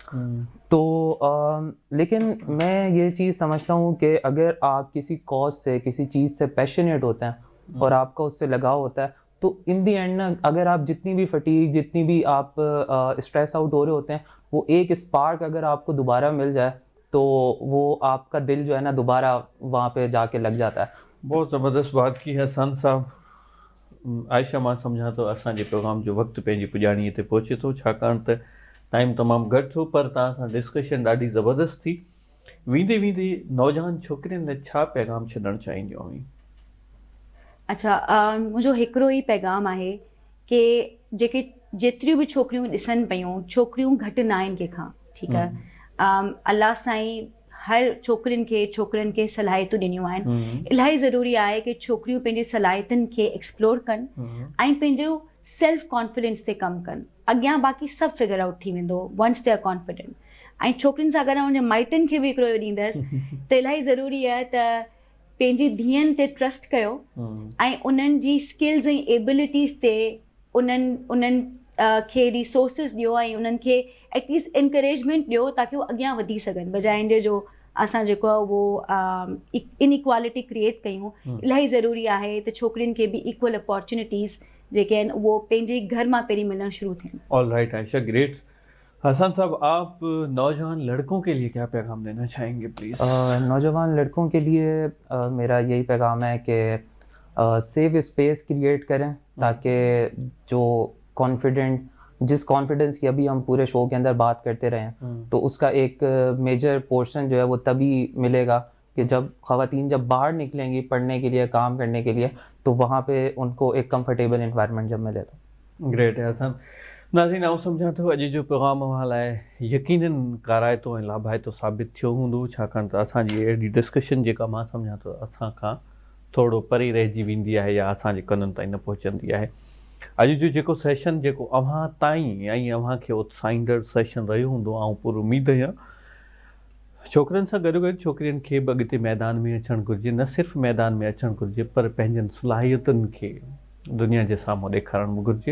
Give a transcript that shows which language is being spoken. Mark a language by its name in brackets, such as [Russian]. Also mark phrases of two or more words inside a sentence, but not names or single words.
[Urdu] تو لیکن میں یہ چیز سمجھتا ہوں کہ اگر آپ کسی کاز سے، کسی چیز سے پیشنیٹ ہوتے ہیں اور آپ کا اس سے لگاؤ ہوتا ہے، تو [English] in the end [Urdu] نا، اگر آپ جتنی بھی فٹیگ، جتنی بھی آپ [English] stressed out [Urdu] ہو رہے ہوتے ہیں، وہ ایک اسپارک اگر آپ کو دوبارہ مل جائے تو وہ آپ کا دل جو ہے نا دوبارہ وہاں پہ جا کے لگ جاتا ہے. بہت زبردست بات کی ہے حسن صاحب. [Sindhi] आयशा मां सम्झां थो असांजे प्रोग्राम जो वक़्तु पंहिंजी पुॼाणीअ ते पहुचे थो, छाकाणि त टाइम तमामु घटि हो, पर तव्हां सां डिस्कशन ॾाढी ज़बरदस्त थी। वेंदे वेंदे नौजवान छोकिरियुनि लाइ छा पैगाम छॾणु चाहींदियूं हुई? अच्छा, मुंहिंजो हिकिड़ो ई पैगाम आहे कि जेके जेतिरियूं बि छोकिरियूं ॾिसनि पियूं, छोकिरियूं घटि न आहिनि कंहिंखां, ठीकु आहे। अलाह साईं हर छोकिरियुनि खे छोकिरनि खे सलाहियतूं ॾिनियूं आहिनि। इलाही ज़रूरी आहे कि छोकिरियूं पंहिंजी सलाहियतुनि खे एक्सप्लोर कनि ऐं पंहिंजो [English] self confidence [Sindhi] ते कमु कनि। अॻियां बाक़ी सभु [English] figure out [Sindhi] थी वेंदो [English] once they are confident. [Sindhi] ऐं छोकिरियुनि सां गॾु हुनजे माइटनि खे बि हिकिड़ो ॾींदसि त इलाही ज़रूरी आहे त पंहिंजी धीअनि ते ट्रस्ट कयो ऐं उन्हनि जी स्किल्स ऐं एबिलिटीज़ ते उन्हनि खे रिसोर्सिस ॾियो ऐं उन्हनि खे [English] at least encouragement [Sindhi] ॾियो ताकी उहो अॻियां वधी सघनि, बजाए जो असां जेको आहे उहो [English] inequality create [Sindhi] कयूं। इलाही ज़रूरी आहे त छोकिरियुनि खे बि [English] equal opportunities [Sindhi] जेके आहिनि उहो पंहिंजे घर मां पहिरीं मिलणु शुरू थियनि। [English] All right Ayesha, great. [Urdu] حسن صاحب، آپ نوجوان لڑکوں کے لیے کیا پیغام دینا چاہیں گے پلیز? نوجوان لڑکوں کے لیے میرا یہی پیغام ہے کہ [English] safe space create [Urdu] کریں تاکہ جس کانفیڈنس کی ابھی ہم پورے شو کے اندر بات کرتے رہے ہیں، تو اس کا ایک [English] major portion [Urdu] جو ہے وہ تبھی ملے گا کہ جب خواتین جب باہر نکلیں گی پڑھنے کے لیے، کام کرنے کے لیے، تو وہاں پہ ان کو ایک [English] comfortable environment [Urdu] جب ملے تو. گریٹ ہے حسن. [Sindhi] नाज़रीन, आउं सम्झां थो अॼु जो पैगाम अव्हां लाइ यकीनन काराइतो ऐं लाभाइतो साबित थियो हूंदो, छाकाणि त असांजी अहिड़ी डिस्कशन जेका मां सम्झां थो असां खां थोरो परे रहिजी वेंदी आहे या असांजे कननि ताईं न पहुचंदी आहे। अॼु जो जेको सेशन जेको अव्हां ताईं ऐं अव्हां खे उत्साहींदड़ सेशन रहियो हूंदो, आउं पूरी उमेद आहियां छोकिरनि सां गॾोगॾु छोकिरियुनि खे बि अॻिते मैदान में अचणु घुरिजे, न सिर्फ़ु मैदान में अचणु घुरिजे पर पंहिंजनि सलाहियतुनि खे दुनिया जे साम्हूं ॾेखारणु बि घुरिजे।